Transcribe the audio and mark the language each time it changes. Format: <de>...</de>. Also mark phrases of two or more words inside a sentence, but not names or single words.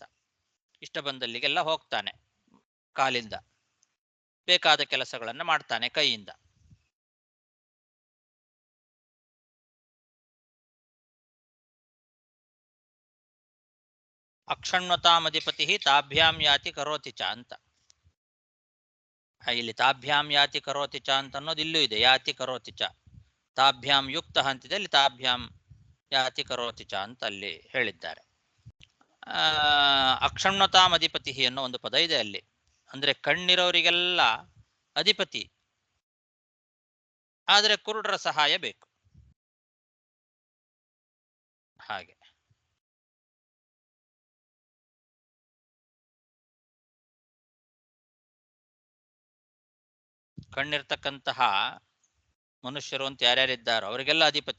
<kn>ಇಷ್ಟ ಬಂದಲ್ಲಿಗೆಲ್ಲ ಹೋಗ್ತಾನೆ, ಕಾಲಿಂದ ಬೇಕಾದ ಕೆಲಸಗಳನ್ನು ಮಾಡ್ತಾನೆ ಕೈಯಿಂದ.</kn> <sa>ಅಕ್ಷಣ್ವತಾಮಧಿಪತಿ ತಾಭ್ಯಾಂ ಯಾತಿ ಕರೋತಿ ಚ ಅಂತ.</sa> <kn>ಇಲ್ಲಿ</kn> <sa>ತಾಭ್ಯಾಂ ಯಾತಿ ಕರೋತಿ ಚ</sa> <kn>ಅಂತ ಅನ್ನೋದು ಇಲ್ಲೂ ಇದೆ.</kn> <sa>ಯಾತಿ ಕರೋತಿ ಚ, ತಾಭ್ಯಾಂ ಯುಕ್ತ</sa> <kn>ಅಂತಿದೆ, ಅಲ್ಲಿ</kn> <sa>ತಾಭ್ಯಾಂ ಯಾತಿ ಕರೋತಿ ಚ</sa> <kn>ಅಂತ ಅಲ್ಲಿ ಹೇಳಿದ್ದಾರೆ.</kn> <sa>ಅಕ್ಷಣ್ವತಾಂ ಅಧಿಪತಿ</sa> <kn>ಅನ್ನೋ ಒಂದು ಪದ ಇದೆ ಅಲ್ಲಿ. ಅಂದ್ರೆ ಕಣ್ಣಿರೋರಿಗೆಲ್ಲ ಅಧಿಪತಿ, ಆದರೆ ಕುರುಡರ ಸಹಾಯ ಬೇಕು. ಹಾಗೆ ಕಣ್ಣಿರ್ತಕ್ಕಂತಹ ಮನುಷ್ಯರು ಅಂತ ಯಾರ್ಯಾರಿದ್ದಾರೋ ಅವರಿಗೆಲ್ಲ ಅಧಿಪತಿ.</kn>